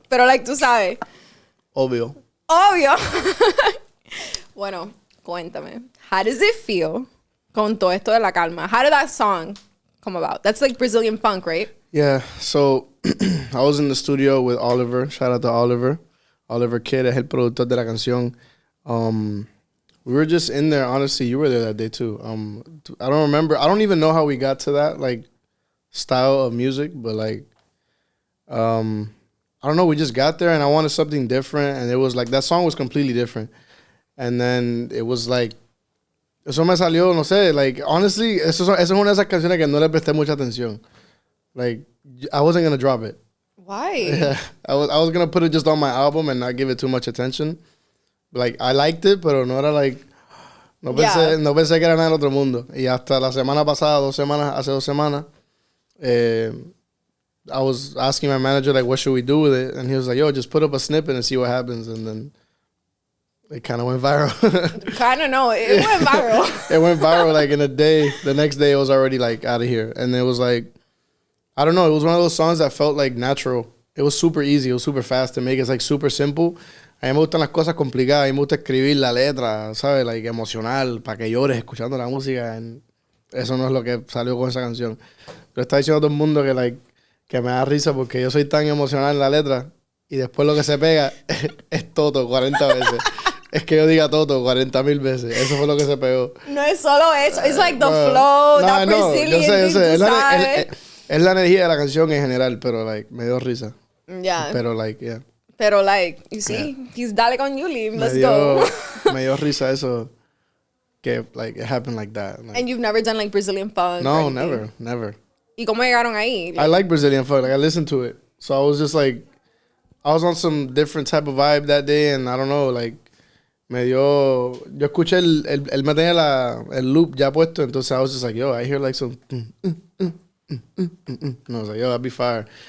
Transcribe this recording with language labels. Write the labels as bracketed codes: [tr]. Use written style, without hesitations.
[es] Pero like, tú sabes. Obvio. Obvio. Bueno, cuéntame. [en] How does it feel [es] con todo esto de La Calma? [en] How did that song come about? That's like Brazilian funk, right? Yeah, so I was in the studio with Oliver. Shout out to Oliver. [es] Oliver Kidd es el productor de la canción. [en] We were just in there. Honestly, you were there that day too. I don't remember. I don't even know how we got to that like style of music, but like, I don't know. We just got there, and I wanted something different, and it was like that song was completely different. And then it was like, [es] eso me salió, no sé. Like honestly, eso es una de esas canciones que no le presté mucha atención. [en] Like I wasn't gonna drop it. Why? Yeah, I was gonna put it just on my album and not give it too much attention. Like I liked it, [es] pero no era like no pensé que era nada del otro mundo. Y hasta la semana pasada, hace 2 semanas, [en] I was asking my manager like, what should we do with it? And he was like, yo, just put up a snippet and see what happens. And then it kind of went viral. Kind of know. It went viral. It went viral like in a day. The next day it was already like out of here. And it was like, I don't know. It was one of those songs that felt like natural. It was super easy. It was super fast to make. It's like super simple. [es] A mí me gustan las cosas complicadas. A mí me gusta escribir la letra, ¿sabes? Like emocional, para que llores escuchando la música. And eso no es lo que salió con esa canción. Pero está diciendo a todo el mundo que, like, que me da risa porque yo soy tan emocional en la letra y después lo que se pega es Toto 40 veces. Es que yo diga Toto 40,000 veces. Eso fue lo que se pegó. No es solo eso. [en] It's like the flow, that Brazilian [es] yo sé. thing, tú sabes. Es la energía de la canción en general, pero like me dio risa. [en] Yeah. Pero like, yeah. Pero like, you see, he's Dale Con Yuli. Let's me go. [es] Me dio risa eso. [en] Que like it happened like that. Like, And you've never done like Brazilian funk? no, or anything? never. [es] ¿Y cómo llegaron ahí? [en] I like Brazilian funk. Like I listened to it. So I was just like, I was on some different type of vibe that day, and I don't know, like, [es] yo escuché él me tenía el loop ya puesto, entonces [en] I was just like, yo, I hear like some, and I was like, yo, that'd be fire.